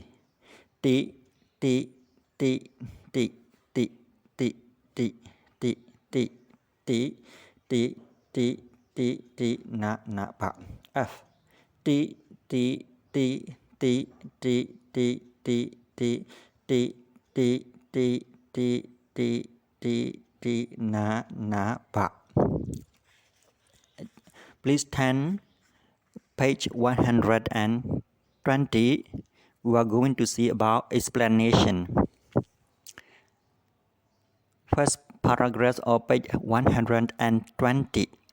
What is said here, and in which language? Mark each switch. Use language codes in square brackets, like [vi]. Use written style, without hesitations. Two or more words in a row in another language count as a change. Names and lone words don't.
[en] T T T T T T T T T T T T T T na na ba. F. T T T T T T T T T T T T T na na ba. Please turn page 120. We are going to see about explanation. First paragraph of page 120.